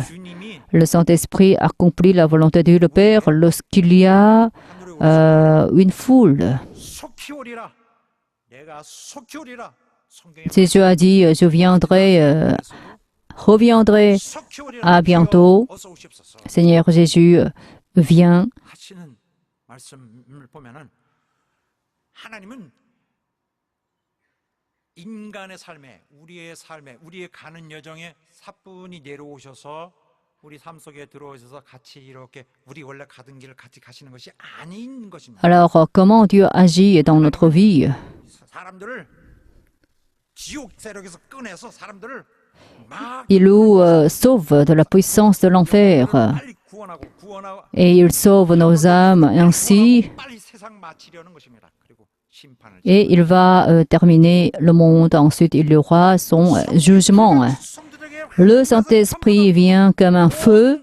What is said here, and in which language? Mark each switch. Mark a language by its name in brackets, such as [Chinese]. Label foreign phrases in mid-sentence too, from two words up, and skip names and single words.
[French] Le Saint-Esprit accomplit la volonté de Dieu le Père lorsqu'il y a une foule. Jésus a dit, je viendrai, reviendrai à bientôt. Seigneur Jésus, viens. [Korean] 인간의 삶에 우리의 가는 여정에 사뿐히 내려오셔서 우리 삶 속에 들어오셔서 같이 이렇게 우리 원래 가던 길을 같이 가시는 것이 아닌 것입니다. [French] Alors comment Dieu agit dans notre vie? [Korean] 사람들을 지옥 세력에서 꺼내서 사람들을 [French] Il nous sauve de la puissance de l'enfer et il sauve nos âmes ainsi. Et il va terminer le monde. Ensuite, il y aura son jugement. Le Saint-Esprit vient comme un feu.